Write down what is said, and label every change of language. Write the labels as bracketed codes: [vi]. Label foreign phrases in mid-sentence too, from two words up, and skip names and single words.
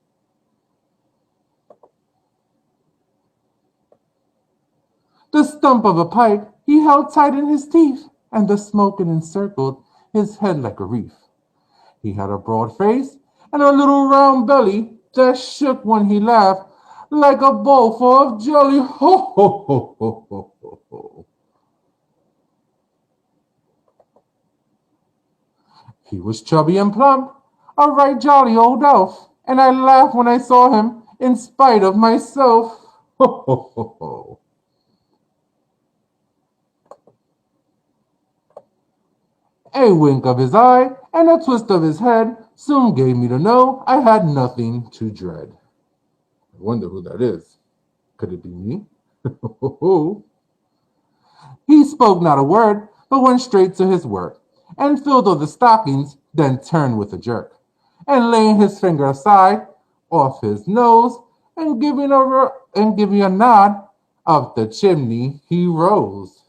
[en] The stump of a pipe he held tight in his teeth, and the smoke it encircled his head like a wreath. He had a broad face and a little round belly that shook when he laughed like a bowl full of jelly. Ho, ho, ho, ho, ho, ho, ho. He was chubby and plump, a right jolly old elf, and I laughed when I saw him in spite of myself. Ho, ho, ho, ho. A wink of his eye and a twist of his head soon gave me to know I had nothing to dread. I wonder who that is. Could it be me? He spoke not a word, but went straight to his work, and filled all the stockings, then turned with a jerk, and laying his finger aside, off his nose, and giving a nod, up the chimney he rose.